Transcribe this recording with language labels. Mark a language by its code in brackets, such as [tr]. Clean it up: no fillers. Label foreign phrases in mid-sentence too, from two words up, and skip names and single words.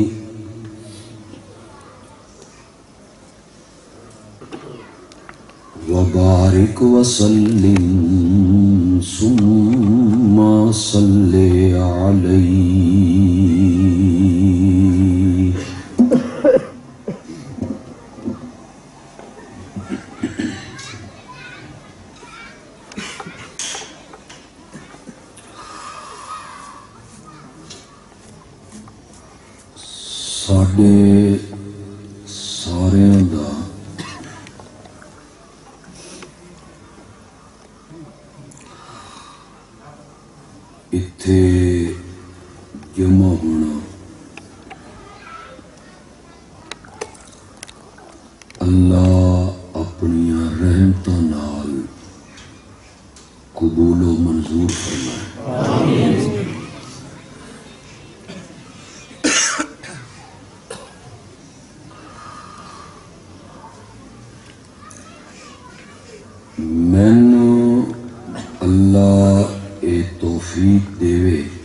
[ar] وبارك وسلم ثم صل عليه [pa] ساڈے سارے دا اتھے جمع ہونا اللہ اپنی رحمتاں نال قبول و منظور فرمائے آمین مینوں اللہ اے توفیق دے